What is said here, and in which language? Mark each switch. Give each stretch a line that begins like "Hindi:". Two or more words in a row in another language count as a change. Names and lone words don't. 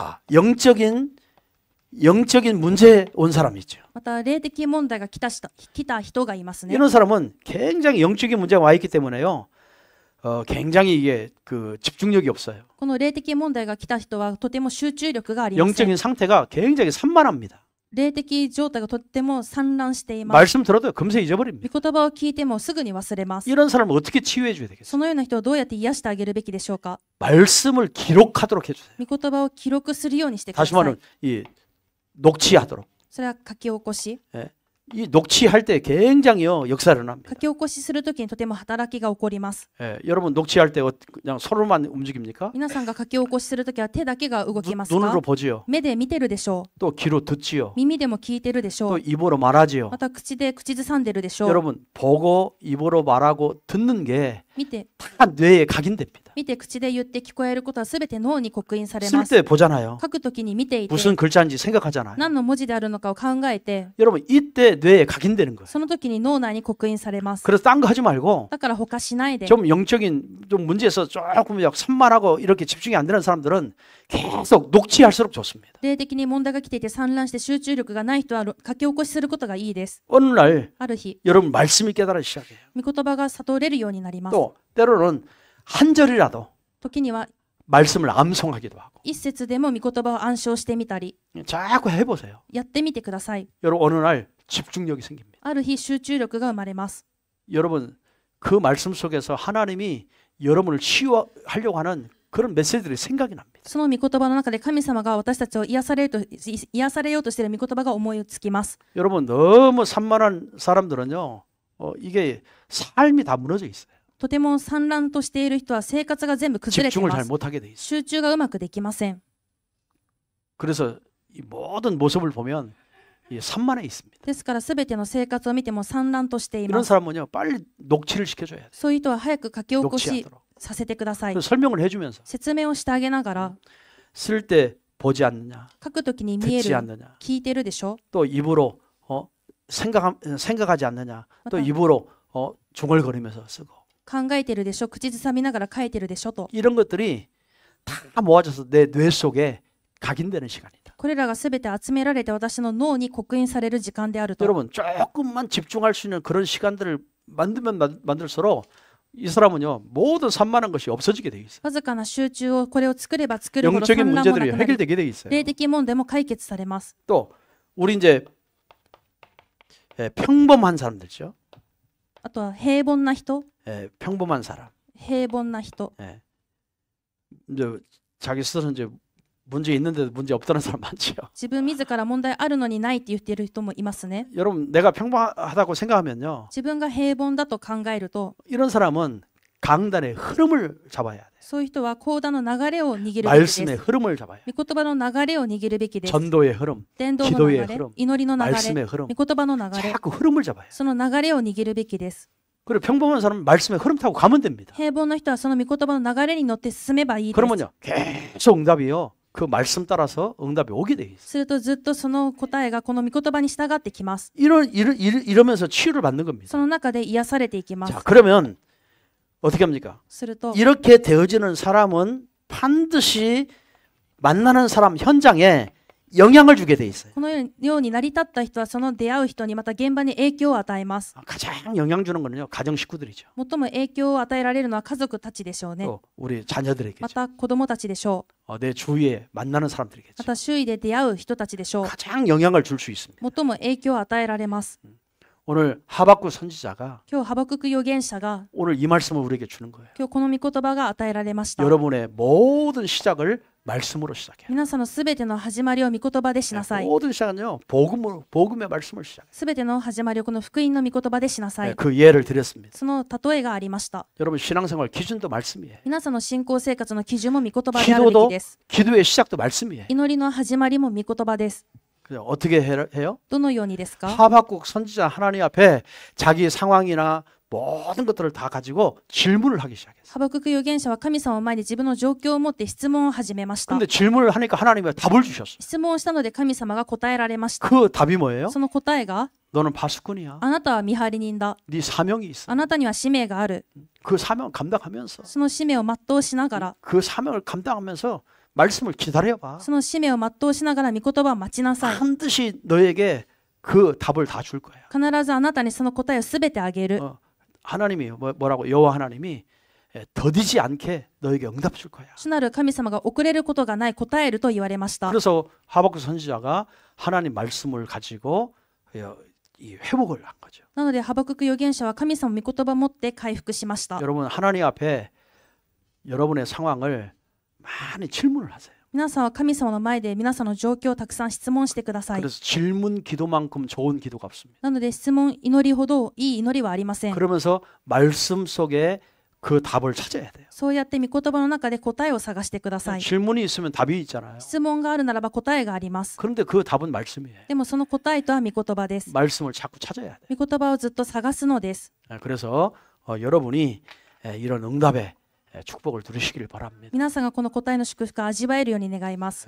Korean: 자, 영적인 문제 온 사람이 있죠.
Japanese: また霊的問題が来た人がいますね。
Korean: 이런 사람은 굉장히 영적인 문제가 와 있기 때문에요. 굉장히 이게 그 집중력이 없어요.
Japanese: この霊的問題が来た人はとても集中力がありません。
Korean: 영적인 상태가 굉장히 산만합니다.
Japanese: 霊的状態がとっても散乱しています。
Korean: 말씀 들어도 금세 잊어버립니다.
Japanese: 御言葉を聞いてもすぐに忘れます。
Korean: 이런 사람을 어떻게 치유해 줘야 되겠어요?
Japanese: そのような人をどうやって癒してあげるべきでしょうか？
Korean: 말씀을 기록하도록 해주세요.
Japanese: 御言葉を記録するようにしてくだ
Korean: 다시
Japanese: さい。
Korean: 말하면 이 녹취하도록.
Japanese: それは書き起こし。
Korean: 이 녹취할 때 굉장히요 역사를 합니다.
Japanese: 書き起こしするときにとても働きが起こります。
Korean: 여러분 녹취할 때 그냥 손으로만 움직입니까?
Japanese: 皆さんが書き起こしするときは手だけが動きます
Korean: 눈으로
Japanese: か？
Korean: 보지요.
Japanese: 目で見てるでしょう。
Korean: 또 귀로 듣지요.
Japanese: 耳でも聞いてるでしょ
Korean: 또
Japanese: う。
Korean: 입으로 말하지요.
Japanese: また口で口ずさんでるでしょう。
Korean: 여러분 보고 입으로 말하고 듣는 게
Japanese: 見て
Korean: 다 뇌에 각인됩니다.
Japanese: 口で言って聞こえることはすべて脳に刻印され
Korean: 쓸
Japanese: ます。
Korean: 때 보잖아요.
Japanese: 書くときに見ていて
Korean: 무슨 글자인지 생각하잖아요.
Japanese: 何の文字であるのかを考えて
Korean: 여러분 이때 뇌에 각인되는 거예요.
Japanese: その時に脳内に刻印されます。
Korean: 그래서 딴 거 하지 말고
Japanese: だから他しないで
Korean: 좀 영적인 좀 문제에서 조금 산만하고 이렇게 집중이 안 되는 사람들은 계속 녹취할수록 좋습니다.
Japanese: 霊的に問題が来ていて散乱して集中力がない人は書き起こしすることがいいです。
Korean: 어느 날
Japanese: ある日、
Korean: 여러분 말씀이 깨달아지기 시작해요.
Japanese: 御言葉が悟れるようになります。
Korean: 또 때로는 한 절이라도
Japanese: 時には
Korean: 말씀을 암송하기도 하고
Japanese: 一節でも御言葉を暗唱してみたり、
Korean: 자꾸 해보세요.
Japanese: やってみてください。
Korean: 여러분 어느 날 집중력이 생깁니다.
Japanese: ある日集中力が生まれます。
Korean: 여러분 그 말씀 속에서 하나님이 여러분을 치유하려고 하는 그런 메시지들이 생각이 납니다.
Japanese: その御言葉の中で神様が私たちを癒されようとしている御言葉が思いつきます。
Korean: 여러분 너무 산만한 사람들은요 이게 삶이 다 무너져 있어요.
Japanese: とても散乱としている人は生活が全部崩れてい
Korean: 집중을
Japanese: ま
Korean: 잘
Japanese: す。
Korean: 못하게 돼 있어요.
Japanese: 集中がうまくできません。
Korean: 그래서 이 모든 모습을 보면 이 산만해 있습니다.
Japanese: ですからすべての生活を見ても散乱としてい
Korean: 이런
Japanese: ます。
Korean: 사람은요 빨리 녹취를 시켜줘야 돼요.
Japanese: そういう人は早く書き起こし
Korean: 녹취하도록.
Japanese: させてください。
Korean: 그래서 설명을 해주면서
Japanese: 説明をしてあげながら、
Korean: 쓸 때 보지 않느냐,
Japanese: 書くときに見え
Korean: 듣지
Japanese: る、
Korean: 않느냐,
Japanese: 聞いてるでしょ。
Korean: 또 입으로 생각하지 않느냐, 또 맞다. 입으로 중얼거리면서 쓰고
Japanese: 考えてるでしょ。口ずさみながら書いてるでしょと。
Korean: 이런 것들이 다 모아져서 내 뇌 속에 각인되는 시간이다.
Japanese: これらがすべて集められて私の脳に刻印される時間であると。
Korean: 여러분 조금만 집중할 수 있는 그런 시간들을 만들면 만들수록 이 사람은요 모든 산만한 것이 없어지게 돼 있어요.
Japanese: わずかな集中をこれを作れば作るほど
Korean: 영적인
Japanese: 散乱もな
Korean: 문제들이
Japanese: くなり
Korean: 해결되게 돼 있어요.
Japanese: 霊的問題も解決されます。
Korean: 또 우리 이제 평범한 사람들죠.
Japanese: あとは平凡な人、
Korean: 평범한 사람.
Japanese: 平凡な人、
Korean: 이제 자기 스스로 이제 문제 있는데도 문제 없다는 사람 많죠.
Japanese: 自分自ら問題あるのにないって言っている人もいますね。
Korean: 여러분 내가 평범하다고 생각하면요.
Japanese: 自分が平凡だと考えると、
Korean: 이런 사람은 강단의 흐름을 잡아야 돼.
Japanese: そういう人は講談の流れを握るべきで
Korean: 말씀의
Japanese: す。
Korean: 흐름을 잡아야 돼.
Japanese: 御言葉の流れを握るべきです。
Korean: 전도의 흐름,
Japanese: 伝道の
Korean: 기도의
Japanese: 流れ
Korean: 흐름 、
Japanese: 祈りの流れ、
Korean: 말씀의 흐름.
Japanese: 御言葉の流れ、
Korean: 자꾸 흐름을 잡아야 돼.
Japanese: その流れを握るべきです。
Korean: 그리고 평범한 사람은 말씀의 흐름 타고 가면 됩니다.
Japanese: 平凡な人はその御言葉の流れに乗って進めばいいです。
Korean: 그러면요 계속 응답이요. 그 말씀 따라서 응답이 오게 돼 있어요.
Japanese: するとずっとその答えがこの御言葉に従ってきます。
Korean: 이러면서 치유를 받는 겁니다.
Japanese: その中で癒されていきます。
Korean: 자, 그러면 어떻게 합니까?
Japanese: すると
Korean: 이렇게 되어지는 사람은 반드시 만나는 사람 현장에 영향을 주게 돼 있어요.
Japanese: このように成り立った人はその出会う人にまた現場に影響を与えます。
Korean: 가장 영향 주는 거는요 가정 식구들이죠.
Japanese: 最も影響を与えられるのは家族たちでしょうね。
Korean: 또 우리 자녀들에게죠.
Japanese: また子供たちでしょう。
Korean: 내 주위에 만나는
Japanese: ま
Korean: 사람들에게죠.
Japanese: た周囲で出会う人たちでしょう。
Korean: 가장 영향을 줄 수 있습니다.
Japanese: 最も影響を与えられます。
Korean: 오늘 하박국 선지자가
Japanese: 今日ハバクク預言者が
Korean: 오늘 이 말씀을 우리에게 주는 거예요.
Japanese: 今日この御言葉が与えられました。
Korean: 여러분의 모든 시작을 말씀으로 시작해요.
Japanese: 皆さんのすべての始まりを御言葉でしなさい。
Korean: 모든 시작은요 복음의 말씀을 시작해요.
Japanese: すべての始まりをこの福音の御言葉でしなさい。
Korean: 그 예를 드렸습니다.
Japanese: その例えがありました。
Korean: 여러분 신앙생활 기준도 말씀이에요.
Japanese: 皆さんの信仰生活の基準も御言葉であるべきです。
Korean: 기도의 시작도 말씀이에요.
Japanese: 祈りの始まりも御言葉です。
Korean: 그래서 어떻게 해요?
Japanese: どのようにですか？
Korean: 하박국 선지자 하나님 앞에 자기 상황이나 모든 것들을 다 가지고 질문을 하기 시작했어요.
Japanese: ハバクク預言者は神様を前に自分の状況を持って質問を始めました。
Korean: 근데 질문을 하니까 하나님이 답을 주셨어요.
Japanese: 質問をしたので神様が答えられました。
Korean: 그 답이 뭐예요?
Japanese: その答えが、
Korean: 너는 파수꾼이야.
Japanese: あなたは見張り人だ。
Korean: 네 사명이 있어.
Japanese: あなたには使命がある。
Korean: 그 사명을 감당하면서
Japanese: その使命を全うしながら、
Korean: 그 사명을 감당하면서 말씀을 기다려봐.
Japanese: その使命を全うしながら御言葉を待ちなさい。
Korean: 반드시 너에게 그 답을 다 줄 거야.
Japanese: 必ずあなたにその答えをすべてあげる。
Korean: 하나님이 뭐라고 여호와 하나님이 더디지 않게 너에게 응답 줄 거야.
Japanese: 主なる神様が遅れることがない答えると言われました。
Korean: 그래서 하박국 선지자가 하나님 말씀을 가지고 이 회복을 한 거죠.
Japanese: なのでハバクク預言者は神様の御言葉を持って回復しました。
Korean: 여러분 하나님 앞에 여러분의 상황을 많이 질문을 하세요.
Japanese: 皆さんは神様の前で皆さんの状況をたくさん質問してください。
Korean: 그래서 질문 기도만큼 좋은 기도가 없습니다.
Japanese: なので質問祈りほどいい祈りはありません。
Korean: 그러면서 말씀 속에 그 답을 찾아야 돼요.
Japanese: そうやって御言葉の中で答えを探してください。
Korean: 질문이 있으면 답이 있잖아요.
Japanese: 質問があるならば答えがあります。
Korean: 그런데 그 답은 말씀이에요.
Japanese: でもその答えとは御言葉です。
Korean: 말씀을 자꾸 찾아야 돼요.
Japanese: 御言葉をずっと探すのです。
Korean: 그래서 여러분이 이런 응답의 축복을 누리시길 바랍니다.
Japanese: 皆さんがこの答えの祝福を味わえるように願います。